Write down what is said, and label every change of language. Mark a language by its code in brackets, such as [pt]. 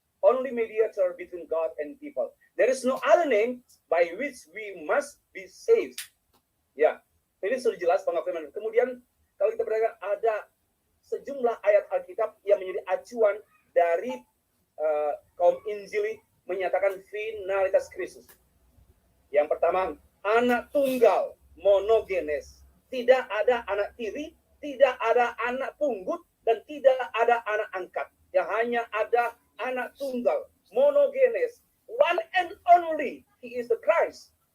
[en] Only mediator between God and people. There is no other name by which we must be saved. [id] Ya, ini sudah jelas pengakuan. Kemudian kalau kita perhatikan ada sejumlah ayat Alkitab yang menjadi acuan dari kaum Injili menyatakan finalitas Kristus. Yang pertama, anak tunggal, monogenes. Tidak ada anak tiri, tidak ada anak punggut, dan tidak ada anak angkat. Yang hanya ada anak tunggal, monogenes. [en] One and only, he is the Christ.